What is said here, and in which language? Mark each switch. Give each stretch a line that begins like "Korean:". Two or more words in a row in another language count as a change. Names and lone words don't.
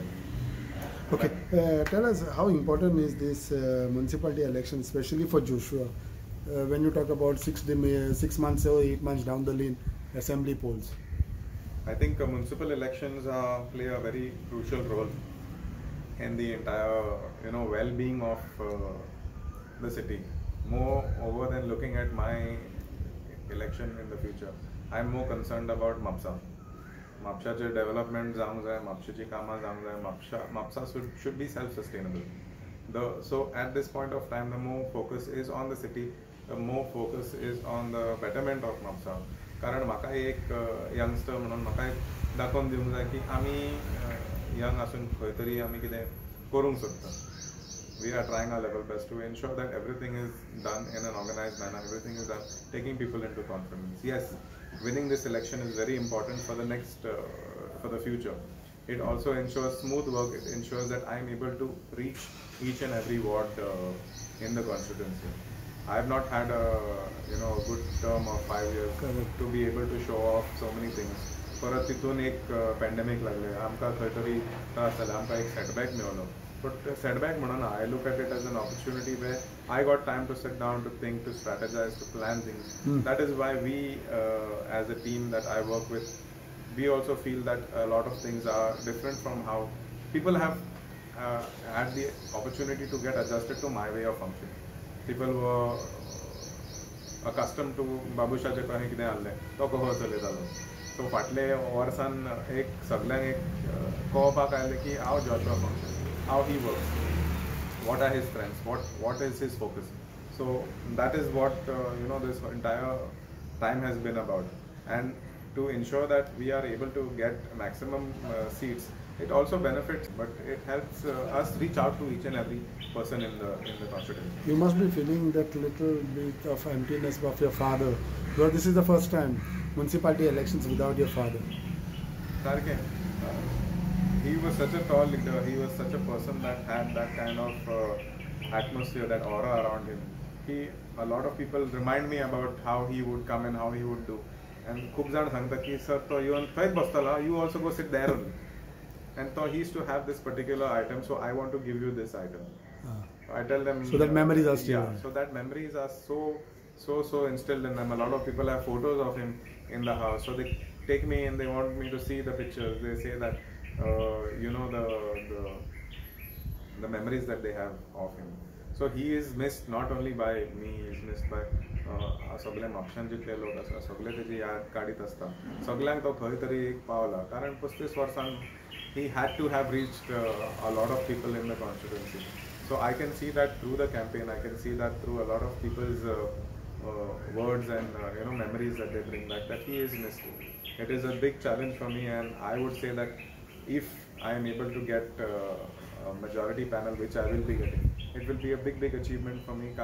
English: Okay, tell us how important is this municipality election, especially for Joshua, when you talk about 6 months or 8 months down the lane, assembly polls. I think municipal elections play a very crucial role in the entire, well-being of the city. More over than looking at my election in the future, I'm more concerned about MAPSA.
Konkani: MAPSAचे development जावंक जाय, म्हापशेची कामां जावंक जाय.
English: MAPSA should be self-sustainable. So at this point of time, the more focus is on the city, the more focus is on the betterment of MAPSA.
Konkani: कारण म्हाका एक यंगस्टर म्हणून म्हाका दाखोवन दिवंक जाय की आमी यंग आसून खंय तरी आमी कितें करूंक सोदता.
English: We are trying our level best to ensure that everything is done in an organized manner, everything is done taking people into confidence. Yes, winning this election is very important for the next, for the future. It also ensures smooth work, it ensures that I am able to reach each and every ward in the constituency. I have not had a good term of 5 years to be able to show off so many things.
Konkani: परत तितून एक पॅन्डेमीक लागले, आमकां खंय तरी त्रास जाले, आमकां एक सेटबॅक मेळलो.
English: But setback म्हणना, I look at it as an opportunity where I got time to sit down, to think, to strategize, to plan things. That is why we, as a team that I work with, we also feel that a lot of things are different from how people have had the opportunity to get adjusted to my way of functioning. People were accustomed to
Konkani: बाबूशाचे कडेन कितें आहलें तो कसो चलयतालो. सो फाटले वर्सान एक सगळ्यांक एक कळपाक आयलें की हांव जॉशुआ फंक्शन,
English: how he works, what are his strengths, what is his focus. So that is what this entire time has been about. And to ensure that we are able to get maximum seats, it also benefits, but it helps us reach out to each and every person in the constituency. You must be feeling that little bit of emptiness of your father, because this is the first time municipality elections without your father. Tarke, he was such a tall leader. He was such a person that had that kind of atmosphere, that aura around him. A lot of people remind me about how he would come and how he would do.
Konkani: And खूप जाण सांगता की सर तो येवन थंयच बसतलो,
English: you also go sit there only. And so he used to have this particular item, so I want to give you this item. I tell them. So that memories are still. Yeah. So that memories are so instilled in them. A lot of people have photos of him in the house, so they take me and they want me to see the pictures. They say that. The memories that they have of him. So he is missed not only by me, he is missed by
Konkani: सगळे म्हापशान जितले लोक आसा सगळे तेजी याद काडीत आसता. सगळ्यांक तो खंय तरी एक पावला, कारण 35 वर्सान
English: he had to have reached a lot of people in the constituency. So I can see that through the campaign, I can see that through a lot of people's words and memories that they bring back, that he is missed. It is a big challenge for me, and I would say that if I am able to get a majority panel, which I will be getting, it will be a big achievement for me.